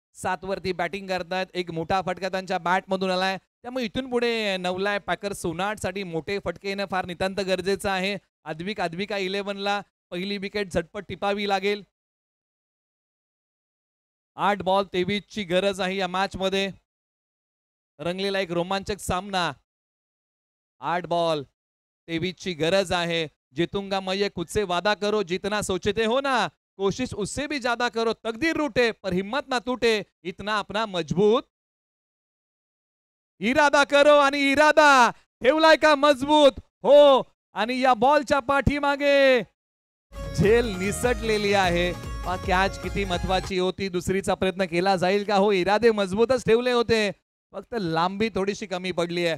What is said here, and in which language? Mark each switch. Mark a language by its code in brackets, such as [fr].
[mr] 7 वरती बॅटिंग करतायत. एक मोठा फटका त्यांच्या बॅट मधून आलाय, त्यामुळे इथून पुढे नवलाय पॅकर सोनाट साठी मोठे फटके येणं फार नितांत गरजेचं आहे. आद्विका 11ला पहिली विकेट झटपट टिपावी लागेल. 8 बॉल 23 ची गरज आहे या मॅच मध्ये. रंगलेला एक रोमांचक सामना. 8 बॉल 23 ची गरज आहे. [hi] जीतूंगा मैं ये खुद से वादा करो, जितना सोचते हो ना कोशिश उससे भी ज्यादा करो, तकदीर रूठे पर हिम्मत ना टूटे, इतना अपना मजबूत इरादा करो. [mr] आणि इरादा ठेवलाय का मजबूत? हो. आणि या बॉलच्या पाठीमागे झेल निसटलेली आहे. कॅच किती महत्वाची होती, दुसरीचा प्रयत्न केला जाईल का? हो, इरादे मजबूतच ठेवले होते, फक्त लांबी थोडीशी कमी पडली आहे.